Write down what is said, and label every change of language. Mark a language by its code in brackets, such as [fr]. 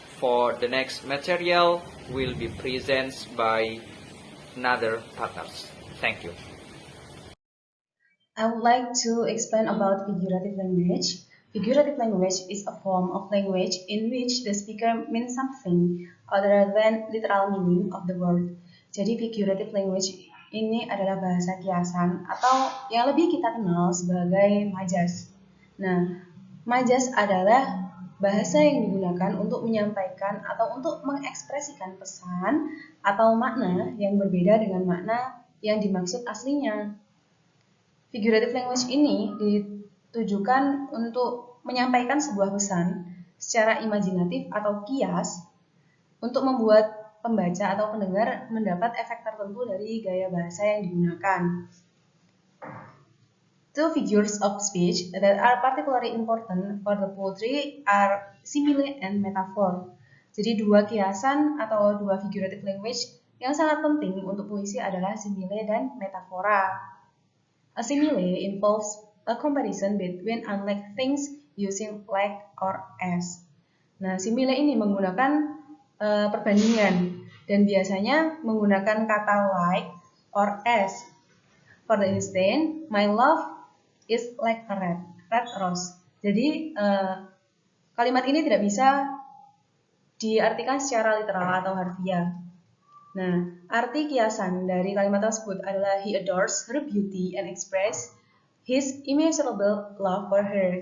[en] For the next material will be presented by another partners. Thank you. I would like to explain about figurative language. Figurative language is a form of language in which the speaker means something other than literal meaning of the word. [id] Jadi figurative language ini adalah bahasa kiasan atau yang lebih kita kenal sebagai majas. Nah, majas adalah bahasa yang digunakan untuk menyampaikan atau untuk mengekspresikan pesan atau makna yang berbeda dengan makna yang dimaksud aslinya. Figurative language ini ditujukan untuk menyampaikan sebuah pesan secara imajinatif atau kias untuk membuat pembaca atau pendengar mendapat efek tertentu dari gaya bahasa yang digunakan. [en] Two figures of speech that are particularly important for the poetry are simile and metaphor. [id] Jadi dua kiasan atau dua figurative language yang sangat penting untuk puisi adalah simile dan metafora. [en] A simile involves a comparison between unlike things using like or as. [id] Nah, simile ini menggunakan perbandingan dan biasanya menggunakan kata like [en] or as. For the instance, my love is like a red rose. [id] Jadi kalimat ini tidak bisa diartikan secara literal atau harfiah. Nah, arti kiasan dari kalimat tersebut adalah [en] he adores her beauty and express his immeasurable love for her.